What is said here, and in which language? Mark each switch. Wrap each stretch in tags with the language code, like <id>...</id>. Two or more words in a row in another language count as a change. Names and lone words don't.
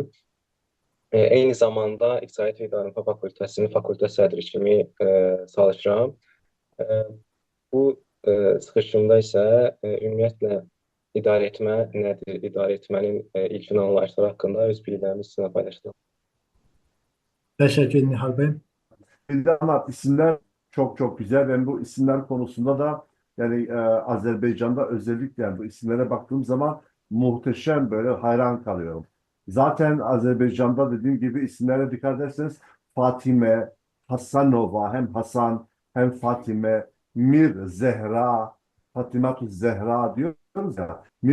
<az>Eyni zamanda İqtisadiyyat və İdarəetmə Fakültəsinin fakültə sədri kimi çalışıram. Bu çıxışımda isə ümumiyyətlə İdarəetmə nədir, idarəetmənin ilkin anlayışları haqqında öz biliklərimi sizinlə paylaşdım.</az> <tr>Teşekkür ederim Nihal Bey. Ama isimler çok çok güzel. Ben bu isimler konusunda da yani Azerbaycan'da özellikle yani bu isimlere baktığım zaman muhteşem böyle hayran kalıyorum. Zaten Azerbaycan'da dediğim gibi isimlere dikkat ederseniz Fatime, Hasanova, hem Hasan hem Fatime, Mir Zehra, Fatimatu Zehra diyoruz ya.</tr>